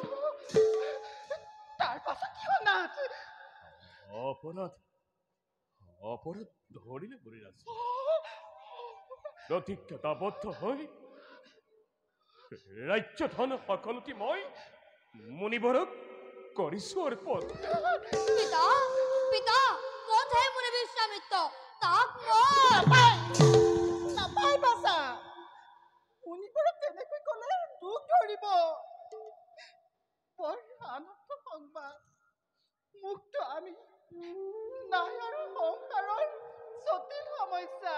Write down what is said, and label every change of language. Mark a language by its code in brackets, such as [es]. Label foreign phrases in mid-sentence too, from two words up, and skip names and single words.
[as] তাৰ পাছত কিয় নাথ অপৰাধ অপৰাধ ধৰিলে বুঢ়ীৰাজ প্ৰতিজ্ঞাবদ্ধ হৈ ৰাজ্য ধন সকলোটি মই মুনিবৰক কৰিছো অৰ্পণ পিতা পিতা কোথায় মুনি বিশ্বামিত্র তাক নাপায় বাছা মুনিবৰক তেনেকৈ ক'লে দুখ ধৰিব বৰ আনন্দ সংবাদ মুক্ত আমি নাই আৰু সংসাৰৰ জটিল সমস্যা